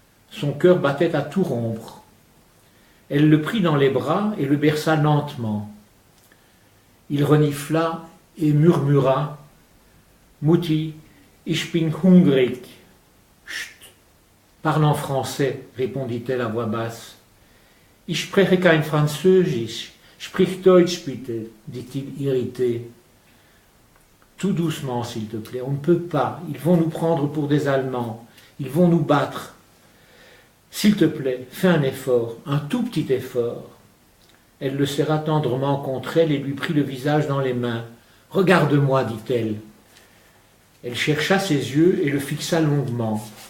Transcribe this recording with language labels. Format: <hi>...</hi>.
<fr>Son cœur battait à tout rompre. Elle le prit dans les bras et le berça lentement. Il renifla et murmura «</fr> <de>Mutti, ich bin hungrig ».</de> <fr>« Parle en français, répondit-elle à voix basse.</fr> <de>Ich spreche kein Französisch, sprich Deutsch bitte,</de> <fr>dit-il irrité. Tout doucement, s'il te plaît, on ne peut pas, ils vont nous prendre pour des Allemands, ils vont nous battre. S'il te plaît, fais un effort, un tout petit effort. Elle le serra tendrement contre elle et lui prit le visage dans les mains. Regarde-moi, dit-elle. Elle chercha ses yeux et le fixa longuement.</fr>